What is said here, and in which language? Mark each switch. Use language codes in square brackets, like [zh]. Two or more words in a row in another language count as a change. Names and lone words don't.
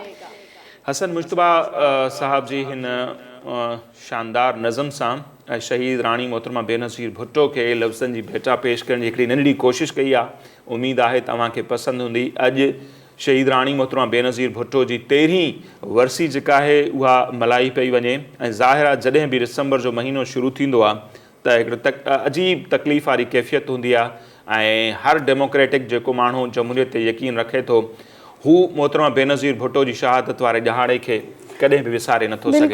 [sd] حسن مجتبہ صاحب جی ہن شاندار نظم ساں شہید رانی محترمہ بے نظیر بھٹو کے لفظن جی بھیٹا پیش کرن جی ہکڑی ننढड़ी کوشش کئی آ، امید آہے تواں کے پسند ہوندی۔ اج شہید رانی محترمہ بے نظیر بھٹو جی 13 ورسی جکا ہے उहा मल्हाई पई वञे ऐं ज़ाहिर आहे जॾहिं बि डिसंबर जो महीनो शुरू थींदो आहे त हिकिड़ो अजीब तकलीफ़ वारी कैफ़ियत हूंदी आहे ऐं हर डेमोक्रेटिक जेको माण्हू जमहूरियत ते यकीन रखे थो हू मोहतरमा बेनज़ीर भुट्टो जी शहादत वारे ॾहाड़े खे कॾहिं बि विसारे नथो सघे।